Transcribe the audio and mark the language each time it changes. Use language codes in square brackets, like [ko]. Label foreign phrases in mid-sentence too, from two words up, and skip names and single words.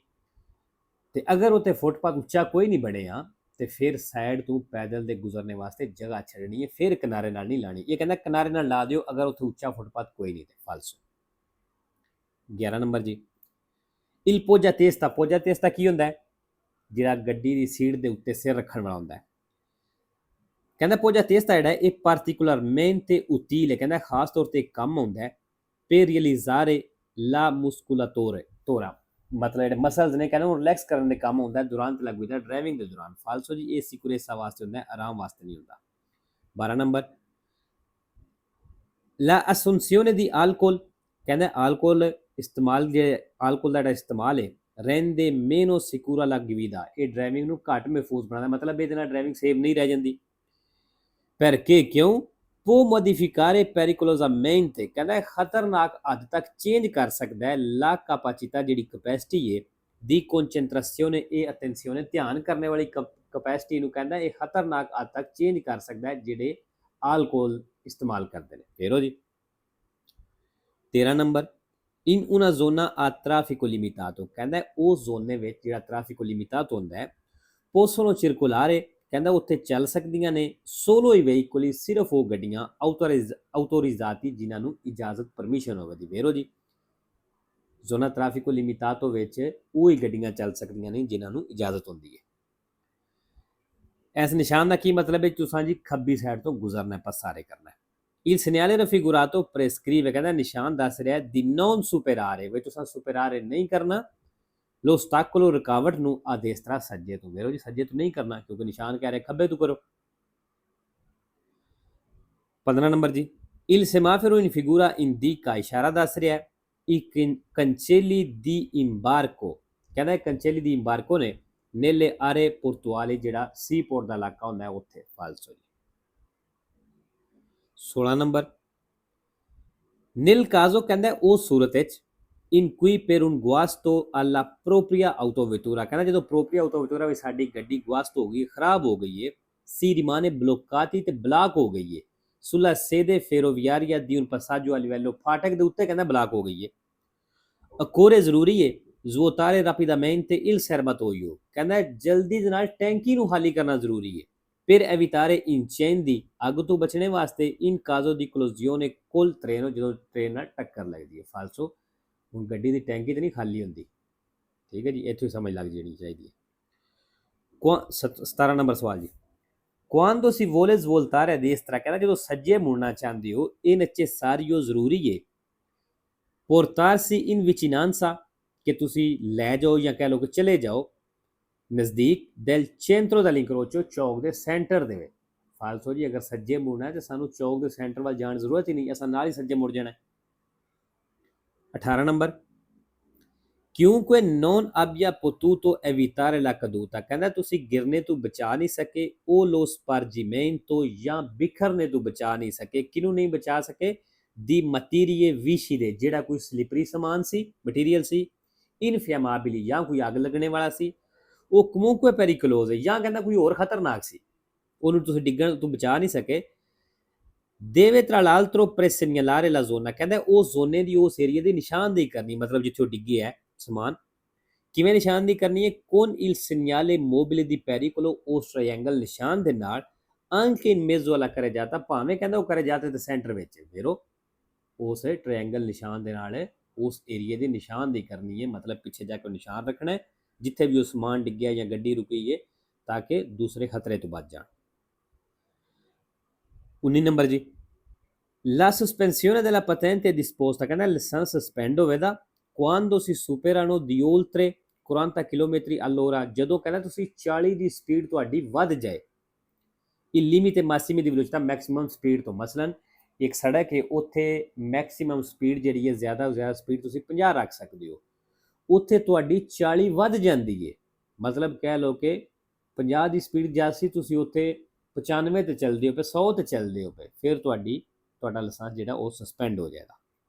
[pa] ਤੇ ਅਗਰ ਉੱਥੇ ਫੁੱਟਪਾਥ ਉੱਚਾ ਕੋਈ ਨਹੀਂ ਬਣਿਆ ਤੇ ਫਿਰ ਸਾਈਡ ਤੋਂ ਪੈਦਲ ਦੇ ਗੁਜ਼ਰਨੇ ਵਾਸਤੇ ਜਗ੍ਹਾ ਛੱਡਣੀ ਹੈ, ਫਿਰ ਕਿਨਾਰੇ ਨਾਲ ਨਹੀਂ ਲਾਣੀ। ਇਹ ਕਹਿੰਦਾ ਕਿਨਾਰੇ ਨਾਲ ਲਾ ਦਿਓ ਅਗਰ ਉੱਥੇ ਉੱਚਾ ਫੁੱਟਪਾਥ ਕੋਈ ਨਹੀਂ ਤੇ ਫਾਲਸੋ। 11 ਨੰਬਰ ਜੀ, il [it] poggia testa [pa] ਕੀ ਹੁੰਦਾ ਹੈ, ਜਿਹੜਾ ਗੱਡੀ ਦੀ ਸੀਟ ਦੇ ਉੱਤੇ ਸਿਰ ਰੱਖਣ ਵਾਲਾ ਹੁੰਦਾ ਹੈ। ਕਹਿੰਦਾ [it] poggia testa [pa] ਜਿਹੜਾ ਇਹ [it] particolarmente utile, [pa] ਕਹਿੰਦਾ ਖਾਸ ਤੌਰ ਤੇ ਕੰਮ ਹੁੰਦਾ ਹੈ [it] per realizzare la muscolatura, [pa] ਮਤਲਬ ਜਿਹੜੇ ਮਸਲਸ ਨੇ ਕਹਿੰਦਾ ਉਹ ਰਿਲੈਕਸ ਕਰਨ ਦੇ ਕੰਮ ਹੁੰਦਾ ਦੌਰਾਨ ਤੇ ਲੱਗੂ ਜਾਂਦਾ ਡਰਾਈਵਿੰਗ ਦੇ ਦੌਰਾਨ। ਫਾਲਸੋ ਜੀ, ਇਹ ਸਿਕੁਰੇਸਾ ਵਾਸਤੇ ਹੁੰਦਾ, ਆਰਾਮ ਵਾਸਤੇ ਨਹੀਂ ਹੁੰਦਾ। 12 ਨੰਬਰ, [it] la assunzione di alcol, [pa] ਕਹਿੰਦਾ alcol ਇਸਤੇਮਾਲ, ਜਿਹੜੇ alcol ਦਾ ਜਿਹੜਾ ਇਸਤੇਮਾਲ ਹੈ [it] rende meno sicura la guida, [pa] ਇਹ ਡਰਾਈਵਿੰਗ ਨੂੰ ਘੱਟ ਮਹਿਫੂਜ਼ ਬਣਾਉਂਦਾ, ਮਤਲਬ ਇਹਦੇ ਨਾਲ ਡਰਾਈਵਿੰਗ ਸੇਫ ਨਹੀਂ ਰਹਿ ਜਾਂਦੀ। [it] perché ਕਿਉਂ può modificare pericolosamente, [pa] ਕਹਿੰਦਾ ਖਤਰਨਾਕ ਹੱਦ ਤੱਕ ਚੇਂਜ ਕਰ ਸਕਦਾ ਹੈ [it] la capacità, [pa] ਜਿਹੜੀ ਕਪੈਸਿਟੀ ਹੈ ਦੀ [it] concentrazione e attenzione, [pa] ਧਿਆਨ ਕਰਨੇ ਵਾਲੀ ਕਪੈਸਿਟੀ ਨੂੰ ਕਹਿੰਦਾ ਇਹ ਖਤਰਨਾਕ ਹੱਦ ਤੱਕ ਚੇਂਜ ਕਰ ਸਕਦਾ ਹੈ ਜਿਹੜੇ ਆਲਕੋਹਲ ਇਸਤੇਮਾਲ ਕਰਦੇ ਨੇ। ਫੇਰੋ ਜੀ 13 ਨੰਬਰ, [it] in una zona a traffico limitato, [pa] ਕਹਿੰਦਾ ਉਸ ਜ਼ੋਨ ਵਿੱਚ ਜਿਹੜਾ [it] traffico limitato [pa] ਹੁੰਦਾ ਹੈ [it] possono circolare, [pa] ਕਹਿੰਦਾ ਉੱਥੇ ਚੱਲ ਸਕਦੀਆਂ ਨੇ [it] solo i veicoli, [pa] ਸਿਰਫ ਉਹ ਗੱਡੀਆਂ autorizzati ਜਿਨ੍ਹਾਂ ਨੂੰ ਇਜਾਜ਼ਤ ਪਰਮਿਸ਼ਨ ਹੋਵੇ ਦੀ। ਵੇਰੋ ਜੀ, [it] zona traffico limitato [pa] ਵਿੱਚ ਉਹ ਹੀ ਗੱਡੀਆਂ ਚੱਲ ਸਕਦੀਆਂ ਨੇ ਜਿਨ੍ਹਾਂ ਨੂੰ ਇਜਾਜ਼ਤ ਹੁੰਦੀ ਹੈ। ਇਸ ਨਿਸ਼ਾਨ ਦਾ ਕੀ ਮਤਲਬ ਹੈ, ਤੁਸੀਂ ਜੀ ਖੱਬੀ ਸਾਈਡ ਤੋਂ ਗੁਜ਼ਰਨਾ ਹੈ, ਪਾਸਾਰੇ ਕਰਨਾ ਹੈ। [it] il segnale raffigurato prescrive, [pa] ਕਹਿੰਦਾ ਨਿਸ਼ਾਨ ਦੱਸ ਰਿਹਾ [it] di non superare, [pa] ਵੀ ਤੁਸੀਂ ਸੁਪਰਾਰੇ ਨਹੀਂ ਕਰਨਾ [it] lo ostacolo, [pa] ਰੁਕਾਵਟ ਨੂੰ [it] a destra [pa] ਸੱਜੇ ਤੋਂ। ਵੇਰੋ ਜੀ, ਸੱਜੇ ਤੋਂ ਨਹੀਂ ਕਰਨਾ ਕਿਉਂਕਿ ਨਿਸ਼ਾਨ ਕਹਿ ਰਿਹਾ ਖੱਬੇ ਤੋਂ ਕਰੋ। 15 ਨੰਬਰ ਜੀ, [it] il semaforo in figura indica, [pa] ਇਸ਼ਾਰਾ ਦੱਸ ਰਿਹਾ [it] i cancelli di imbarco, [pa] ਕਹਿੰਦਾ [it] cancelli di imbarco [pa] ਨੇ [it] nelle aree portuali, [pa] ਜਿਹੜਾ ਸੀ ਪੋਰਟ ਦਾ ਇਲਾਕਾ ਹੁੰਦਾ ਹੈ ਉੱਥੇ। ਫਾਲਸੋ ਜੀ। 16 ਨੰਬਰ, [it] nel caso, [pa] ਕਹਿੰਦਾ ਉਸ ਸੂਰਤ ਵਿੱਚ [it] in cui per un guasto alla propria autovettura, [pa] ਕਹਿੰਦਾ ਜਦੋਂ [it] propria autovettura [pa] ਵੀ ਸਾਡੀ ਗੱਡੀ ਗੁਆਸਟ ਹੋ ਗਈ, ਖਰਾਬ ਹੋ ਗਈ ਹੈ, [it] si rimane bloccati, [pa] ਤੇ ਬਲਾਕ ਹੋ ਗਈ ਹੈ, [it] sulla sede ferroviaria di un passaggio a livello, [pa] ਫਾਟਕ ਦੇ ਉੱਤੇ ਕਹਿੰਦਾ ਬਲਾਕ ਹੋ ਗਈ ਹੈ, occorre ਜ਼ਰੂਰੀ ਹੈ [it] svuotare rapidamente il serbatoio, [pa] ਕਹਿੰਦਾ ਜਲਦੀ ਦੇ ਨਾਲ ਟੈਂਕੀ ਨੂੰ ਖਾਲੀ ਕਰਨਾ ਜ਼ਰੂਰੀ ਹੈ, [it] per evitare incendi, [pa] ਅੱਗ ਤੋਂ ਬਚਣੇ ਵਾਸਤੇ [it] in caso di collisione col treno, [pa] ਜਦੋਂ ਟ੍ਰੇਨ ਨਾਲ ਟੱਕਰ ਲੱਗਦੀ ਹੈ। ਫਾਲਸੋ, ਹੁਣ ਗੱਡੀ ਦੀ ਟੈਂਕੀ ਤੇ ਨਹੀਂ ਖਾਲੀ ਹੁੰਦੀ, ਠੀਕ ਹੈ ਜੀ, ਇੱਥੋਂ ਹੀ ਸਮਝ ਲੱਗ ਜਾਣੀ ਚਾਹੀਦੀ ਹੈ। 17 ਨੰਬਰ ਸਵਾਲ ਜੀ, [it] Quando si vuole svoltare a destra, [pa] ਕਹਿੰਦਾ ਜਦੋਂ ਸੱਜੇ ਮੁੜਨਾ ਚਾਹੁੰਦੇ ਹੋ, [it] è necessario [pa] ਜ਼ਰੂਰੀ ਹੈ [it] portarsi in vicinanza [pa] ਕਿ ਤੁਸੀਂ ਲੈ ਜਾਓ ਜਾਂ ਕਹਿ ਲਓ ਕਿ ਚਲੇ ਜਾਓ ਨਜ਼ਦੀਕ [it] del centro dell'incrocio [pa] ਚੌਕ ਦੇ ਸੈਂਟਰ ਦੇ ਵਿੱਚ। ਫਾਲਸੋ ਜੀ ਅਗਰ ਸੱਜੇ ਮੁੜਨਾ ਹੈ ਤਾਂ ਸਾਨੂੰ ਚੌਕ ਦੇ ਸੈਂਟਰ ਵੱਲ ਜਾਣ ਦੀ ਜ਼ਰੂਰਤ ਹੀ ਨਹੀਂ, ਅਸਾਂ ਨਾਲ ਹੀ ਸੱਜੇ ਮੁੜ ਜਾਣਾ। [it] 18 ਨੰਬਰ chiunque non abbia potuto evitare la caduta, [pa] ਕਹਿੰਦਾ ਤੁਸੀਂ ਗਿਰਨੇ ਤੋਂ ਬਚਾ ਨਹੀਂ ਸਕੇ, ਉਹ [it] lo spargimento [pa] ਜਾਂ ਬਿਖਰਨੇ ਤੋਂ ਬਚਾ ਨਹੀਂ ਸਕੇ। ਕਿਹਨੂੰ ਨਹੀਂ ਬਚਾ ਸਕੇ? [it] di materie viscide, [pa] ਜਿਹੜਾ ਕੋਈ ਸਲਿਪਰੀ ਸਮਾਨ ਸੀ, ਮਟੀਰੀਅਲ ਸੀ, ਇਨਫਲੇਮਾਬਿਲੀ ਜਾਂ ਕੋਈ ਅੱਗ ਲੱਗਣੇ ਵਾਲਾ ਸੀ, ਉਹ [it] comunque pericoloso [pa] ਜਾਂ ਕਹਿੰਦਾ ਕੋਈ ਹੋਰ ਖਤਰਨਾਕ ਸੀ, ਉਹਨੂੰ ਤੁਸੀਂ ਡਿੱਗਣ ਤੋਂ ਬਚਾ ਨਹੀਂ ਸਕੇ। [it] deve tra l'altro presegnalare la zona, [pa] ਕਹਿੰਦਾ ਉਸ ਜ਼ੋਨੇ ਦੀ ਉਸ ਏਰੀਆ ਦੀ ਨਿਸ਼ਾਨਦੇਹੀ ਕਰਨੀ, ਮਤਲਬ ਜਿੱਥੇ ਉਹ ਡਿੱਗੇ ਹੈ ਸਮਾਨ ਕਿਵੇਂ ਨਿਸ਼ਾਨਦੇਹੀ ਕਰਨੀ ਹੈ? [it] con il segnale mobile di pericolo, [pa] ਉਸ ਟ੍ਰਾਇੰਗਲ ਨਿਸ਼ਾਨ ਦੇ ਨਾਲ [it] anche in mezzo alla carreggiata, [pa] ਭਾਵੇਂ ਕਹਿੰਦਾ ਉਹ carreggiata ਦੇ ਸੈਂਟਰ ਵਿੱਚ ਫੇਰੋ ਉਸ ਟ੍ਰਾਇੰਗਲ ਨਿਸ਼ਾਨ ਦੇ ਨਾਲ ਉਸ ਏਰੀਏ ਦੀ ਨਿਸ਼ਾਨਦੇਹੀ ਕਰਨੀ ਹੈ, ਮਤਲਬ ਪਿੱਛੇ ਜਾ ਕੇ ਨਿਸ਼ਾਨ ਰੱਖਣਾ ਹੈ ਜਿੱਥੇ ਵੀ ਉਹ ਸਮਾਨ ਡਿੱਗਿਆ ਜਾਂ ਗੱਡੀ ਰੁਕੀ ਹੈ ਤਾਂ ਕਿ ਦੂਸਰੇ ਖਤਰੇ ਤੋਂ ਬਚ ਜਾਣ। [it] 19 [pa] ਨੰਬਰ ਜੀ [it] la sospensione della patente è disposta, [pa] ਕਹਿੰਦਾ ਲਾਇਸੈਂਸ ਸਸਪੈਂਡ ਹੋਵੇਗਾ [it] quando si superano di oltre 40 km all'ora, [pa] ਜਦੋਂ ਕਹਿੰਦਾ ਤੁਸੀਂ 40 ਦੀ ਸਪੀਡ ਤੁਹਾਡੀ ਵੱਧ ਜਾਏ। [it] il limite massimo di velocità [pa] ਮੈਕਸਿਮਮ ਸਪੀਡ ਤੋਂ, ਮਸਲਨ ਇੱਕ ਸੜਕ ਹੈ ਉੱਥੇ ਮੈਕਸਿਮਮ ਸਪੀਡ ਜਿਹੜੀ ਹੈ ਜ਼ਿਆਦਾ ਤੋਂ ਜ਼ਿਆਦਾ ਸਪੀਡ ਤੁਸੀਂ 50 ਰੱਖ ਸਕਦੇ ਹੋ, ਉੱਥੇ ਤੁਹਾਡੀ 40 ਵੱਧ ਜਾਂਦੀ ਹੈ, ਮਤਲਬ ਕਹਿ ਲਓ ਕਿ 50 ਦੀ ਸਪੀਡ ਜਾਸੀ ਤੁਸੀਂ ਉੱਥੇ 95 ਤੇ ਚੱਲਦੇ ਹੋ ਪਏ, 100 ਤੇ ਚੱਲਦੇ ਹੋ ਪਏ, ਫਿਰ ਤੁਹਾਡਾ ਲਾਇਸੈਂਸ ਜਿਹੜਾ ਉਹ ਸਸਪੈਂਡ ਹੋ ਜਾਏਗਾ।